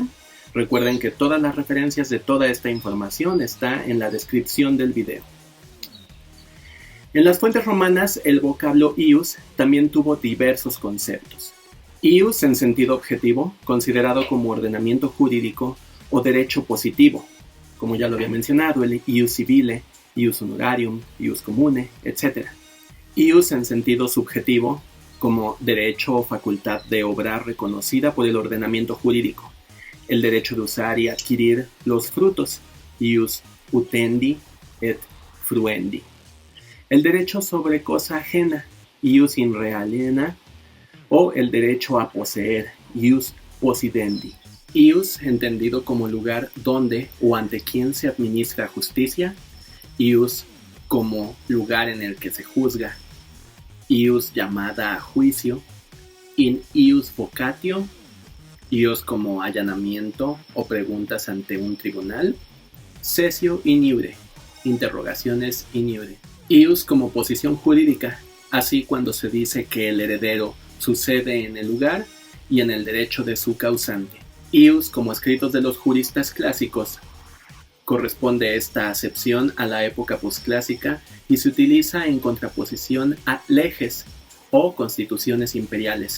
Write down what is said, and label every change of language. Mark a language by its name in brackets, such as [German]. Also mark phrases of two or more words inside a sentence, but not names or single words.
[Spanish] Recuerden que todas las referencias de toda esta información está en la descripción del video. En las fuentes romanas, el vocablo ius también tuvo diversos conceptos. Ius en sentido objetivo, considerado como ordenamiento jurídico o derecho positivo, como ya lo había mencionado, el [Latin] ius civile, ius honorarium, ius commune, [Spanish] etc. Ius en sentido subjetivo, como derecho o facultad de obrar reconocida por el ordenamiento jurídico. El derecho de usar y adquirir los frutos, [Latin] ius utendi et fruendi. [Spanish] El derecho sobre cosa ajena, [Latin] ius in re aliena, [Spanish] o el derecho a poseer, [Latin] ius possidendi. [Spanish] Ius entendido como lugar donde o ante quien se administra justicia, ius como lugar en el que se juzga, ius llamada a juicio, [Latin] in ius vocatio, [Spanish] ius como allanamiento o preguntas ante un tribunal, [Latin] sessio in iure, interrogaciones in iure. [Spanish] Ius como posición jurídica, así cuando se dice que el heredero sucede en el lugar y en el derecho de su causante. Ius como escritos de los juristas clásicos. Corresponde esta acepción a la época posclásica y se utiliza en contraposición a leges o constituciones imperiales.